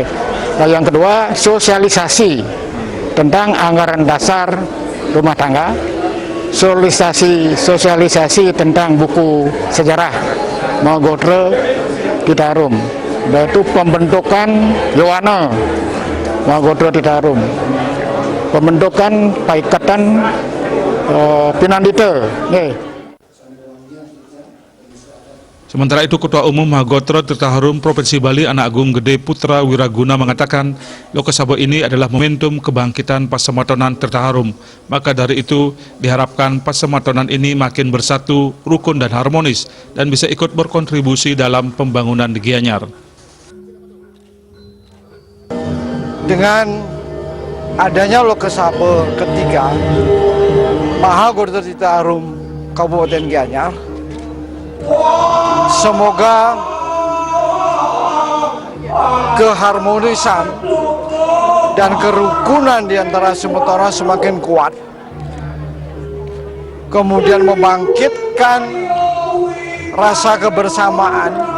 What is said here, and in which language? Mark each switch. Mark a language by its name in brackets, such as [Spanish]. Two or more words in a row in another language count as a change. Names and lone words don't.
[Indonesian] Nah, yang kedua, sosialisasi tentang anggaran dasar rumah tangga, sosialisasi tentang buku sejarah Mahagotra Tirta Harum, yaitu pembentukan Yowana Mahagotra Tirta Harum, pembentukan Paikatan Pinandita. Sementara itu, Ketua Umum Mahagotra Tirta Harum Provinsi Bali, Anak Agung Gede Putra Wiraguna mengatakan, Lokasaba ini adalah momentum kebangkitan Pasematonan Tirta Harum. Maka dari itu, diharapkan Pasematonan ini makin bersatu, rukun dan harmonis, dan bisa ikut berkontribusi dalam pembangunan di Gianyar. Dengan adanya Lokasaba ketiga Mahagotra Tirta Harum Kabupaten Gianyar, semoga keharmonisan dan kerukunan di antara semeton semakin kuat, kemudian membangkitkan rasa kebersamaan.